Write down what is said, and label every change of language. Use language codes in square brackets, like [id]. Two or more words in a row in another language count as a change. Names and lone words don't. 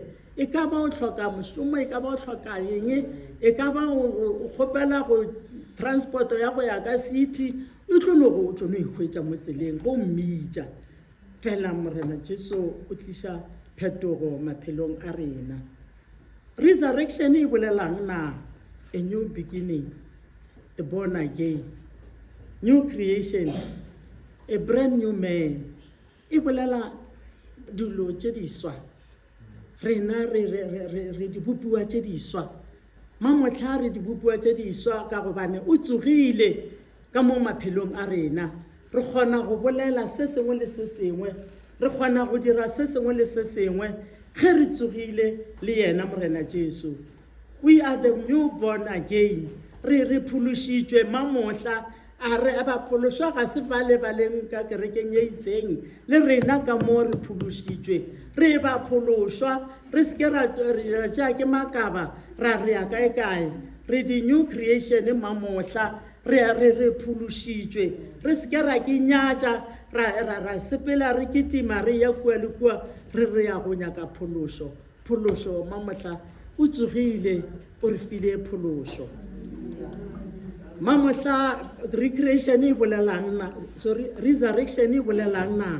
[nso] E ka ba o hloka mošomo, e ka ba o hloka eng, e ka ba o kgopela go transport ya go ya ka city, o tlo no ihwetša mo tseleng go mmitša. Fela morena Jesu o tliša phetogo maphelong a rena. Resurrection e bolelang na? [en] A new beginning, a born again, new creation, a brand new man. [nso] E bolela dilo tše diswa. Rena re di bopiwa tše diswa. Mamotla re di bopiwa tše diswa ka gobane o tsogile ka mo maphelong a rena. Re kgona go bolela se sengwe le se sengwe, re kgona go dira se sengwe le se sengwe ge re tsogile le yena morena Jesu. [en] We are the newborn again. [nso] Re phološitšwe mamotla a re a ba phološwa ga se ba lebaleng ka kerekeng ye itseng, le rena ka mo re phološitšwe. Re ba phološwa, re seke ra tšea ke makaba ra re ya kae, re di [en] new creation [nso] mamotla. Re phološitšwe, re seke ra ke nyatša ra sepela re kitima re ya kua le kua re ya go nyaka phološo mamotla o tsogile o re file phološo. Mamotla resurrection e bolelang na?